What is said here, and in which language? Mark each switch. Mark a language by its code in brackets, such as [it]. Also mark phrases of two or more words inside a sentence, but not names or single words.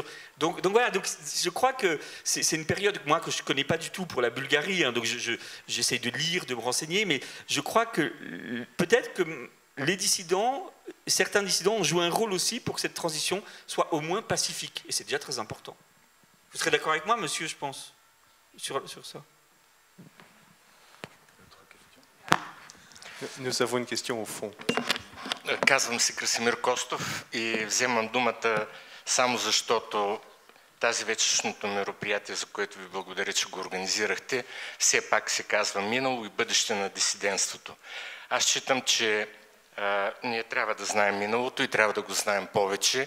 [fr] Donc voilà, donc je crois que c'est une période moi, que je ne connais pas du tout pour la Bulgarie, hein, donc j'essaie de lire, de me renseigner, mais je crois que peut-être que certains dissidents ont joué un rôle aussi pour que cette transition soit au moins pacifique. Et c'est déjà très important. Vous serez d'accord avec moi, monsieur, je pense, sur ça. Nous avons une question au fond. [bg] Казвам се Красимир Костов и вземам думата само защото тази вечершното мероприятие, за което ви благодаря, че го организирахте, все пак се казва минало и бъдеще на дисидентството. Аз считам, че ние трябва да знаем миналото и трябва да го знаем повече.